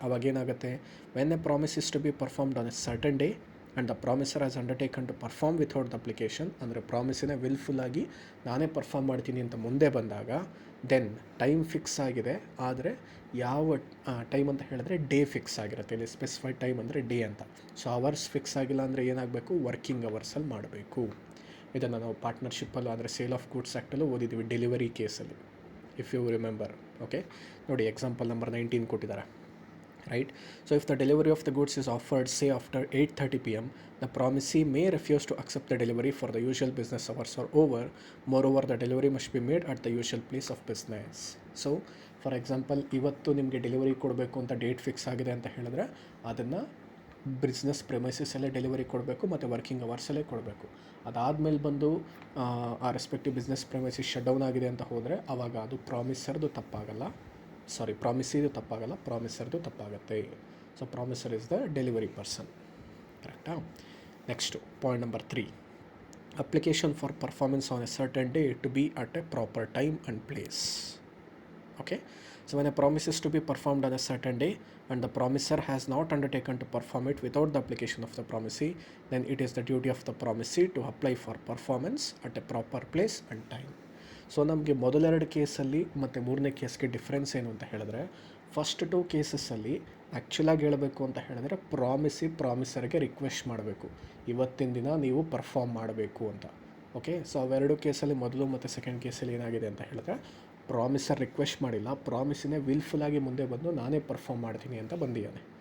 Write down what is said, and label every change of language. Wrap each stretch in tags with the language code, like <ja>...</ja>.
<kn>ಅವಾಗೇನಾಗುತ್ತೆ,</kn> <en>when a promise is to be performed on a certain day and the promiser has undertaken to perform without the application,</en> <kn>ಅಂದರೆ ಪ್ರಾಮಿಸಿನ ವಿಲ್ಫುಲ್ಲಾಗಿ ನಾನೇ perform ಮಾಡ್ತೀನಿ ಅಂತ ಮುಂದೆ ಬಂದಾಗ, then time fix ಆಗಿದೆ, ಆದರೆ ಯಾವ ಟೈಮ್ ಅಂತ ಹೇಳಿದ್ರೆ ಡೇ ಫಿಕ್ಸ್ ಆಗಿರುತ್ತೆ. ಇಲ್ಲಿ ಸ್ಪೆಸಿಫೈಡ್ ಟೈಮ್ ಅಂದರೆ ಡೇ ಅಂತ. ಸೊ ಅವರ್ಸ್ ಫಿಕ್ಸ್ ಆಗಿಲ್ಲ ಅಂದರೆ ಏನಾಗಬೇಕು, ವರ್ಕಿಂಗ್ ಅವರ್ಸಲ್ಲಿ ಮಾಡಬೇಕು. ಇದನ್ನು ನಾವು ಪಾರ್ಟ್ನರ್ಶಿಪ್ಪಲ್ಲೂ ಅಂದರೆ ಸೇಲ್ ಆಫ್ ಗೂಡ್ಸ್ ಆ್ಯಕ್ಟಲ್ಲೂ ಓದಿದ್ದೀವಿ, ಡೆಲಿವರಿ ಕೇಸಲ್ಲಿ,</kn> <en>If you remember.</en> <kn>ಓಕೆ, ನೋಡಿ ಎಕ್ಸಾಂಪಲ್ ನಂಬರ್ 19 ಕೊಟ್ಟಿದ್ದಾರೆ.</kn> <en>right? So if the delivery of the goods is offered, say after 8:30 p.m., the promisee may refuse to accept the delivery for the usual business hours are over. Moreover, the delivery must be made at the usual place of business.</en> <kn>So for example, ಇವತ್ತು ನಿಮಗೆ delivery ಕೊಡಬೇಕು ಅಂತ date fix ಆಗಿದೆ ಅಂತ ಹೇಳಿದ್ರೆ ಅದನ್ನು business ಪ್ರೆಮೈಸಸಲ್ಲೇ delivery ಕೊಡಬೇಕು ಮತ್ತು ವರ್ಕಿಂಗ್ ಅವರ್ಸಲ್ಲೇ ಕೊಡಬೇಕು. ಅದಾದಮೇಲೆ ಬಂದು ಆ ರೆಸ್ಪೆಕ್ಟಿವ್ ಬಿಸ್ನೆಸ್ ಪ್ರೆಮೈಸಿಸ್ ಶಟ್ ಡೌನ್ ಆಗಿದೆ ಅಂತ ಹೋದರೆ ಆವಾಗ ಅದು ಪ್ರಾಮಿಸರ್ದು ತಪ್ಪಾಗಲ್ಲ, ಪ್ರಾಮಿಸಿದು ತಪ್ಪಾಗಲ್ಲ, ಪ್ರಾಮಿಸರ್ದು ತಪ್ಪಾಗುತ್ತೆ.</kn> <en>so promiser is the delivery person,</en> <kn>ಕರೆಕ್ಟಾ?</kn> <en>Next point number 3, application for performance on a certain day to be at a proper time and place. Okay, so when a promise is to be performed on a certain day and the promiser has not undertaken to perform it without the application of the promisee, then it is the duty of the promisee to apply for performance at a proper place and time.</en> <kn>So ನಮಗೆ ಮೊದಲೆರಡು ಕೇಸಲ್ಲಿ ಮತ್ತು ಮೂರನೇ ಕೇಸ್ಗೆ difference ಏನು ಅಂತ ಹೇಳಿದ್ರೆ, first 2 ಕೇಸಸ್ಸಲ್ಲಿ ಆ್ಯಕ್ಚುಲಾಗಿ ಹೇಳಬೇಕು ಅಂತ ಹೇಳಿದ್ರೆ ಪ್ರಾಮಿಸರ್ಗೆ ರಿಕ್ವೆಸ್ಟ್ ಮಾಡಬೇಕು, ಇವತ್ತಿನ ದಿನ ನೀವು ಪರ್ಫಾರ್ಮ್ ಮಾಡಬೇಕು ಅಂತ. ಓಕೆ, ಸೊ ಅವೆರಡು ಕೇಸಲ್ಲಿ ಮೊದಲು ಮತ್ತು ಸೆಕೆಂಡ್ ಕೇಸಲ್ಲಿ ಏನಾಗಿದೆ ಅಂತ ಹೇಳಿದ್ರೆ ಪ್ರಾಮಿಸರ್ ರಿಕ್ವೆಸ್ಟ್ ಮಾಡಿಲ್ಲ, ಪ್ರಾಮಿಸಿನೇ ವಿಲ್ಫುಲ್ಲಾಗಿ ಮುಂದೆ ಬಂದು ನಾನೇ ಪರ್ಫಾರ್ಮ್ ಮಾಡ್ತೀನಿ ಅಂತ ಬಂದಿದ್ದಾನೆ.</kn>